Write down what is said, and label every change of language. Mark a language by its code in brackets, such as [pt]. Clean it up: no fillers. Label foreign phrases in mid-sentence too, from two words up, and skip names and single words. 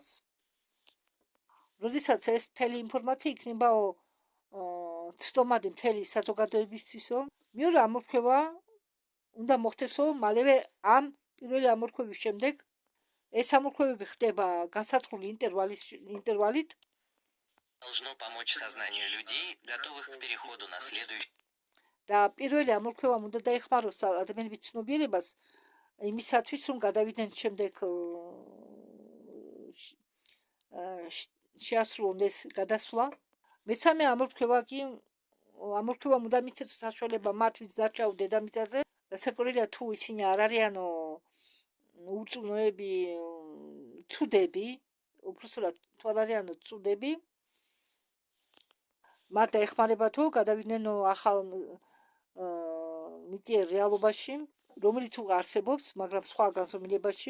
[ka] როდესაც ეს მთელი ინფორმაცია იქნებაო ცდომადი მთელი საზოგადოებისთვისო, მეორე ამოფრქვევა უნდა მოხდესო მალევე ამ პირველი ამოფრქვევის შემდეგ. ეს ამოფრქვევები ხდება განსაზღვრული ინტერვალით. [ru] Должно помочь сознанию людей, готовых к переходу на следующий. [ka] და პირველი ამოფრქვევამ უნდა დაეხმაროს ადამიანების ცნობიერებას იმისათვის, რომ გადავიდნენ შემდეგ შეასრულონ ეს გადასვლა. მესამე ამოფრქვევამ უნდა მისცეს საშუალება მათ, ვინც დარჩაო დედამიწაზე, დასაკურველია თუ ისინი არ არიანო უწუნოები, ცუდები, უბრალოდ თუ არ არიანო ცუდები, მათ დაეხმარებათო გადავიდნენო ახალ მიწიერ რეალობაში, რომელიც უკვე არსებობს, მაგრამ სხვა განზომილებაში.